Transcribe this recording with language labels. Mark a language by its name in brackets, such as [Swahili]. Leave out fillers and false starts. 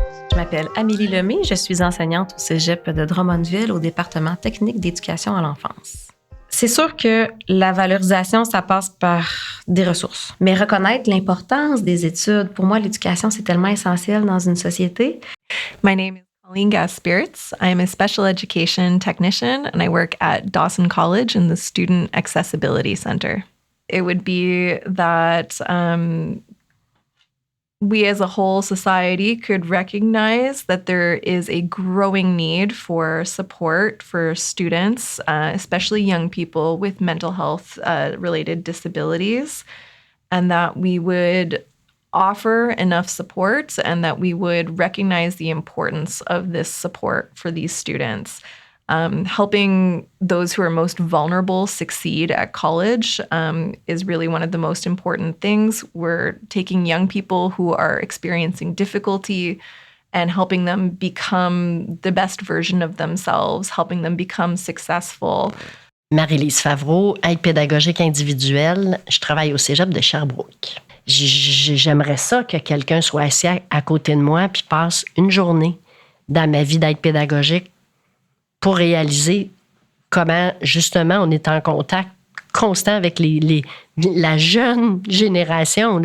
[French] Je m'appelle Amélie Lemay, je suis enseignante au Cégep de Drummondville au département technique d'éducation à l'enfance. C'est sûr que la valorisation, ça passe par des ressources. Mais reconnaître l'importance des études, pour moi, l'éducation, c'est tellement essentiel dans une société. [English] My name is Colleen Gaspirits. I am a special education technician and I work at Dawson College in the Student Accessibility Center. It would be that we as a whole society could recognize that there is a growing need for support for students, especially young people with mental health related disabilities, and that we would offer enough support and that we would recognize the importance of this support for these students. Helping those who are most vulnerable succeed at college is really one of the most important things. We're taking young people who are experiencing difficulty and helping them become the best version of themselves, helping them become successful. [French] Marie-Lise Favreau, aide pédagogique individuelle. Je travaille au Cégep de Sherbrooke. J'aimerais ça que quelqu'un soit assis à côté de moi puis passe une journée dans ma vie d'aide pédagogique pour réaliser comment, justement, on est en contact constant avec la jeune génération.